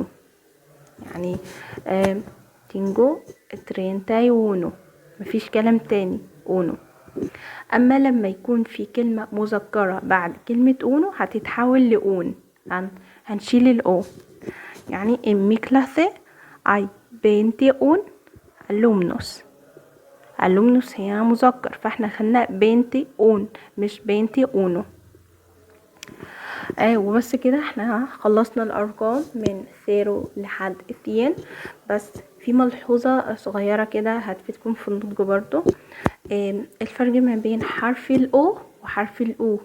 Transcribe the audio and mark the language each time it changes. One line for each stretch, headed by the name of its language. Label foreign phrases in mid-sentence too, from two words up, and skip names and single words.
Arabic: يعني تنجو 31، مفيش كلام تاني، أونو. أما لما يكون في كلمة مذكرة بعد كلمة أونو هتتحول لأون، هنشيل الأو.
Spanish: يعني en mi clase hay 21 alumnos.
Arabic: alumnos هي مذكر، فاحنا خلنا 21 مش 21. وبس كده احنا خلصنا الارقام من 0 لحد 2. بس في ملحوظة صغيرة كده هتفيدكم في النطق برضو. الفرق ما بين حرف الاو وحرف الاو.